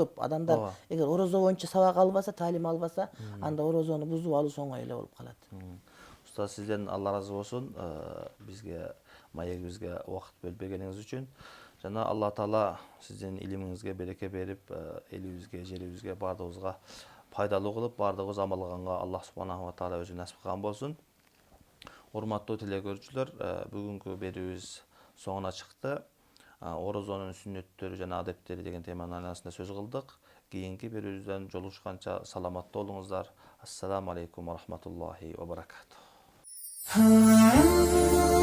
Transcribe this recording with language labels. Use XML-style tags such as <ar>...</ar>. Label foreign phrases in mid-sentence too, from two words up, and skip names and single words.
<ky>Көп адамдар эгер орозо боюнча сабак албаса, таалим албаса, анда орозону бузуп алуу оңой эле болуп калат. Устаз, сизден Алла разы болсун, бизге маегибизге убакыт бөлүп бергениңиз үчүн. Жана Алла Таала сиздин илимиңизге береке берип, элибизге, жерибизге, баардыгыбызга пайдалуу кылып, баардыгыбыз амал кылганга Аллах</ky> <ar>سبحانه وتعالى</ar> <ky>өзү насип кылган болсун. Урматтуу телекөрүүчүлөр, бүгүнкү берүүбүз соңуна чыкты. Орозонун сүннөттөрү жана адептери деген теманын айланасында сөз кылдык. Кийинки берүүбүздөн жолугушканча саламаттуу болуңуздар.</ky> <ar>السلام عليكم ورحمة الله وبركاته.</ar>